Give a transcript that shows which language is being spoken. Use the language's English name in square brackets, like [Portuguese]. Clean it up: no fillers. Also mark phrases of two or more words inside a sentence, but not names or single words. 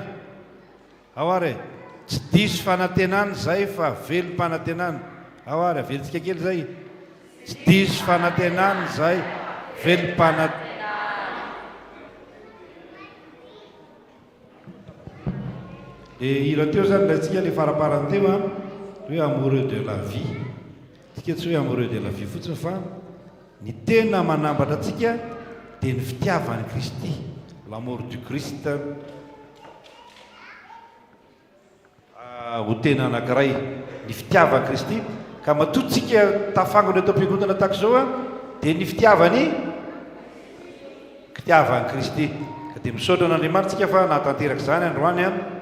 [Malagasy] Ao ary tsy diso fanantenana zay fa velom-panantenana. Ao ary avelintsika kely zay. Tsy diso fanantenana zay velom-panantenana. Hira teo zany latsika le faraparany teo a hoe [French] amoureux de la vie. [Malagasy] Tsika tsy hoe [French] amoureux de la vie [Malagasy] fotsiny fa ny tena manambatra atsika dia ny fitiavany Kristy, [French] l'amour du Christ. [Malagasy] Ho tena anankiray ny fitiavany Kristy ka matotsika tafangony eto am-piangonana tahaka izao a dia ny fitiavany Kristy. Ka dia misaotra an'Andriamanitra tsika fa nahatanteraka izany androany a.